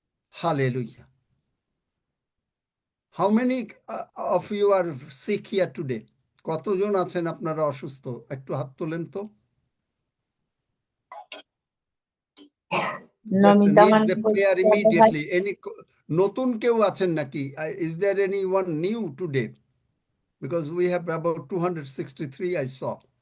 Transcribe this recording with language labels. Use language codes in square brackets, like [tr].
[en] Hallelujah. How many of you are sick here today? [bn] কতজন আছেন আপনারা অসুস্থ? একটু হাত তোলেন তো। [en] That needs a prayer immediately. [bn] Any নতুন কেউ আছেন নাকি? [en] Is there anyone new today? Because we have about 263 I saw.